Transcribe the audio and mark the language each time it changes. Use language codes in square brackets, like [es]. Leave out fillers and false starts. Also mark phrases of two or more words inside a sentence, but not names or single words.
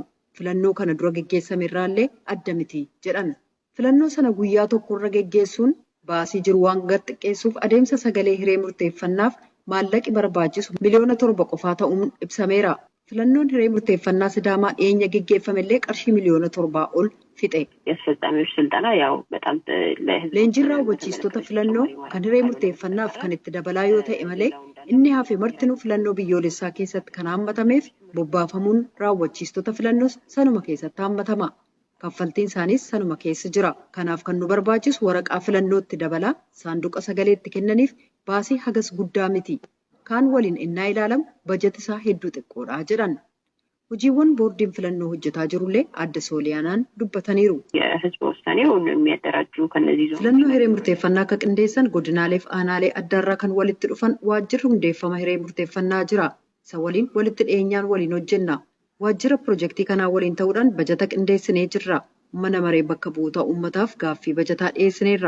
[om] Filannoo kana dura geggeessame irraallee adda miti jedhan. Filannoo sana guyyaa tokko irra geggeessuun baasii jiru waan gad xiqqeessuuf adeemsa sagalee hiree murteeffannaaf maallaqi barbaachisu miliyoona 7 qofaa ta'uun ibsameera. Filannoon hiree murteeffannaa Sidaamaa dhiyeenya geggeeffamellee qarshii miliyoona 7 ol fixe. [am] የአስፈጻሚዎች ስልጠና ያው በጣም [om] Leenjiin raawwachiistota filannoo kan hiree murteeffannaaf kan itti dabalaa yoo ta'e malee inni hafe martinuu filannoo biyyoolessaa keessatti kan hammatameef bobbaafamuun raawwachiistota filannoos sanuma keessatti hammatama. Kaffaltiin isaaniis sanuma keessa jira. Kanaaf kan nu barbaachisu waraqaa filannootti dabalaa saanduqa sagaleetti kennaniif baasii hagas guddaa miti. Kaan waliin innaa ilaalamu bajeti isaa hedduu xiqqoodha jedhan. Hojiiwwan boordiin filannoo hojjetaa jirullee aadde Sooliyaanaan dubbataniiru. [am] የህዝብ ውሳኔውን የሚያደራጁ ከነዚህ [om] Filannoo hiree murteeffannaa akka qindeessan godinaalee fi aanaalee addaarraa kan walitti dhufan waajjirri hundeeffama hiree murteeffannaa jira. Isa waliin walitti dhiyeenyaan waliin hojjenna. Waajjira piroojeektii kanaa waliin ta'uudhaan bajata qindeessinee jirra. Mana maree bakka bu'oota uummataaf gaaffii bajataa dhiyeessineerra.